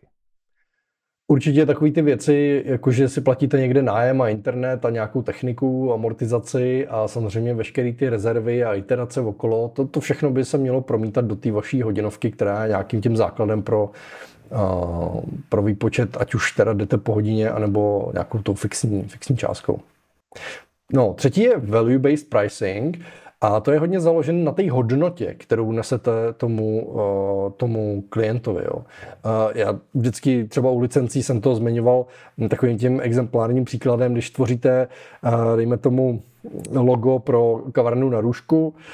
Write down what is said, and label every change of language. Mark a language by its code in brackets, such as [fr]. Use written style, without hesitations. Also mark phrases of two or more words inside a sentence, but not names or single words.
[cs] Určitě takový ty věci, jakože si platíte někde nájem a internet a nějakou techniku, amortizaci a samozřejmě veškeré ty rezervy a iterace okolo, to všechno by se mělo promítat do té vaší hodinovky, která je nějakým tím základem pro výpočet, ať už teda jdete po hodině, anebo nějakou tou fixní částkou. No, třetí je [en] value-based pricing. [cs] A to je hodně založené na té hodnotě, kterou nesete tomu klientovi. Jo. Já vždycky třeba u licencí jsem to zmiňoval takovým tím exemplárním příkladem, když tvoříte, dejme tomu, logo pro kavárnu na Růžku,